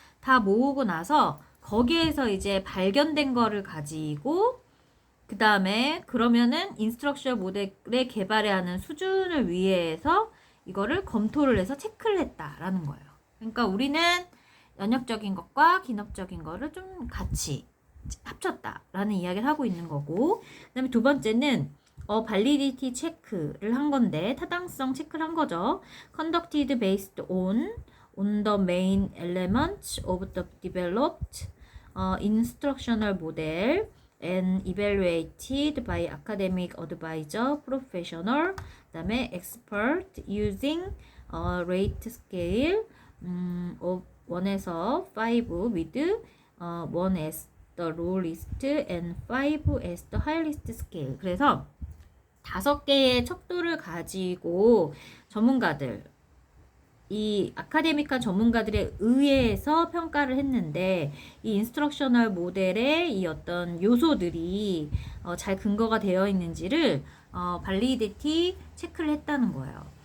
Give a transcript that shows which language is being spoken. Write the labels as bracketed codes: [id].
[ko] 다 모으고 나서 거기에서 이제 발견된 거를 가지고 그 다음에 그러면은 인스트럭션 모델의 개발에 하는 수준을 위해서 이거를 검토를 해서 체크를 했다라는 거예요. 그러니까 우리는 연역적인 것과 기능적인 거를 좀 같이 합쳤다라는 이야기를 하고 있는 거고 그 다음에 두 번째는 validity 체크를 한 건데 타당성 체크를 한 거죠. [en] conducted based on the main elements of the developed instructional model and evaluated by academic advisor, professional, [ko] 그 다음에 [en] expert using rate scale of 1에서 5 with 1 as the lowest and 5 as the highest scale. [ko] 그래서 5개의 척도를 가지고 전문가들, 이 아카데믹한 전문가들에 의해서 평가를 했는데 이 인스트럭셔널 모델의 이 어떤 요소들이 잘 근거가 되어 있는지를 발리디티 체크를 했다는 거예요.